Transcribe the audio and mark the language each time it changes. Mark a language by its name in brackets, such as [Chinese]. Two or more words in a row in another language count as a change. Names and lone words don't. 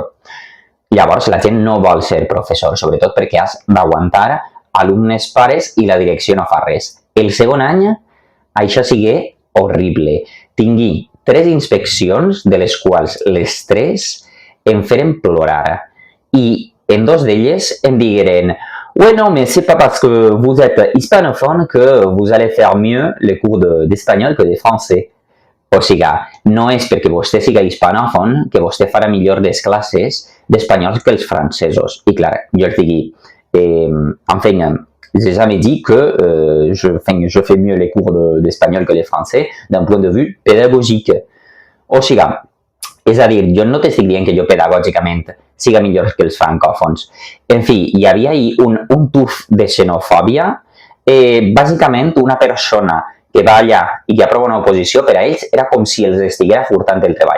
[Catalan] Llavors, la gent no vol ser professor, sobretot perquè has d'aguantar alumnes, pares i la direcció no fa res. El segon any, això sigui horrible. Tingui 3 inspeccions, de les quals les 3 em feren plorar. I en 2 d'elles em digueren [French] «Ouais, non, mais c'est pas parce que vous êtes hispanophone que vous allez faire mieux les cours d'espagnol que de français». [Catalan] O sigui, no és perquè vostè siga hispanòfon que vostè farà millor les classes d'espanyol que els francesos. I clar, jo els digui, [French] enfin, j'ai jamais dit que je fais mieux les cours d'espagnol que les français d'un point de vue pédagogique. [Catalan] O sigui, és a dir, jo no t'estic dient que jo pedagògicament siga millor que els francòfons. En fi, hi havia ahí un tuf de xenofòbia. Bàsicament, una persona que va allà i que aprova una oposició, per a ells era com si els estiguera furtant el treball.